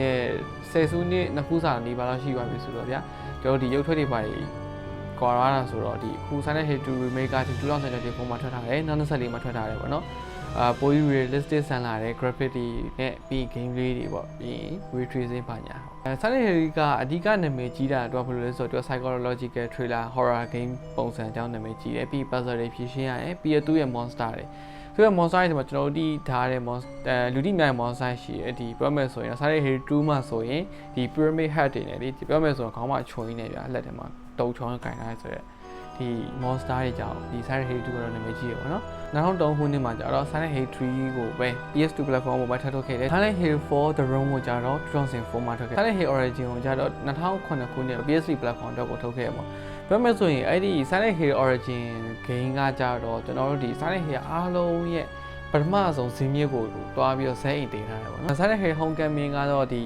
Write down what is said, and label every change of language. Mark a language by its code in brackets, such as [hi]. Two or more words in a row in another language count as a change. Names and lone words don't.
[my] 10 စုနှစ်နှစ်ခုစာနေပါတော့ရှိပါပြီဆိုတော့ဗျာကျွန်တော်ဒီရုပ်ထွက်တွေပါကွာရတာဆိုတော့ဒီအခု Silent Hill 2 remake က2024မှာထွက်ထားတယ်2024မှာထွက်ထားတယ်ပေါ့နော်ပိုပြီး realistic ဆန်လာတဲ့ graphic တွေနဲ့ပြီး game လေးတွေပေါ့ပြီး [en] ray tracing [my] ပါညာSilent Hill ကအဓိကနာမည်ကြီးတာတော့ဘယ်လိုလဲဆိုတော့ [en] psychological thriller horror game [my] ပုံစံအကြောင်းနာမည်ကြီးတယ်ပြီး puzzle တွေဖြေရှင်းရတယ်ပြီးသူ့ရဲ့ monster တွေသူ့ရဲ့ monster တွေမှာကျွန်တော်တို့ဒီထားတဲ့ monster လူတိမြိုင် monster ရှိတယ်ဒီပြောမယ်ဆိုရင် Silent Hill 2မှာဆိုရင်ဒီ [en] pyramid head [my] တွေနဲ့ဒီပြောမယ်ဆိုရင်ခေါင်းမှာချုံရင်းနေပြလက်ထဲမှာတုံချောင်းကင်ထားရဆိုတော့ဒီ monster တွေကြောင့်ဒီ Silent Hill 2ကတော့နာမည်ကြီးရပါတော့2003ခုနှစ်မှာကျတော့ Silent Hill 3ကိုပဲ PS2 platform ပေါ်မှာထပ်ထုတ်ခဲ့တယ် Silent Hill 4 The Room ကိုကျတော့2004 မှာထုတ်ခဲ့ Silent Hill Origin ကိုကျတော့2009ခုနှစ် PS3 platform တော့ကိုထုတ်ခဲ့ရပါပြောမယ်ဆိုရင်အဲ့ဒီ Silent Hill Origin game ကကျတော့ကျွန်တော်တို့ဒီ Silent Hill အားလုံးရဲ့ပထမဆုံးဇင်းမြစ်ကိုတွားပြီးတော့ဇက်အိမ်တင်ထားတယ်ပေါ့နော် Silent Hill Homecoming ကတော့ဒီ